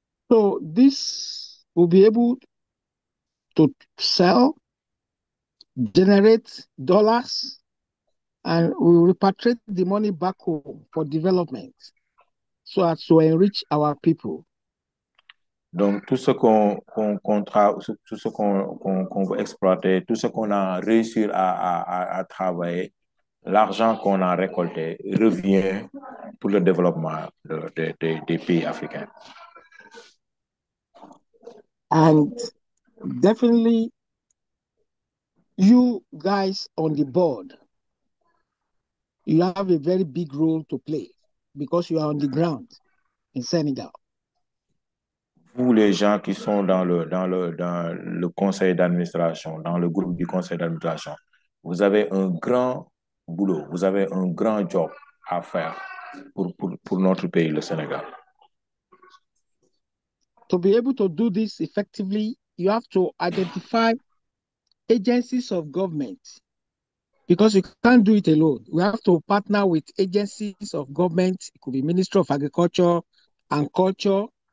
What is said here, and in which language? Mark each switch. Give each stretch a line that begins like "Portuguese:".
English: So this will be able to sell, generate dollars, and we will repatriate the money back home for development so as to enrich our people.
French: Donc, tout ce qu'on veut exploiter, tout ce qu'on a réussi à travailler, l'argent qu'on a récolté revient pour le développement des pays africains.
English: And definitely, you guys on the board, you have a very big role to play because you are on the ground in Senegal.
French: Vous, les gens qui sont dans le conseil d'administration, dans le groupe du conseil d'administration, vous avez un grand boulot, vous avez un grand job à faire pour notre pays, le Sénégal.
English: To be able to do this effectively, you have to identify agencies of government because you can't do it alone. We have to partner with agencies of government. It could be Ministry of Agriculture and Culture.